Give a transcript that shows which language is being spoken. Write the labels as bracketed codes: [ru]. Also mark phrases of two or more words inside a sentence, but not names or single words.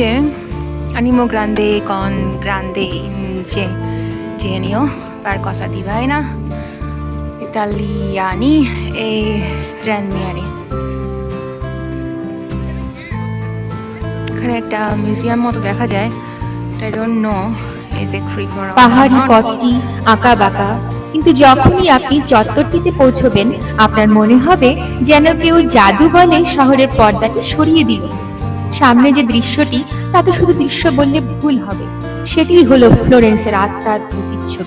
[it] animo grande con grande ingegno per cosa divina italiani e stranieri। [bn] এখানে একটা মিউজিয়াম মতো দেখা যায়। [en] I don't know is it free for all? [bn] পাহাড়ি পথটি আঁকা বাঁকা, কিন্তু যখনই আপনি চত্বরটিতে পৌঁছবেন, আপনার মনে হবে যেন কেউ জাদু বলে শহরের পর্দাকে সরিয়ে দিল। সামনে যে দৃশ্যটি, তাকে শুধু দৃশ্য বললে ভুল হবে, সেটি হলো ফ্লোরেন্সের আত্মার প্রতিচ্ছবি।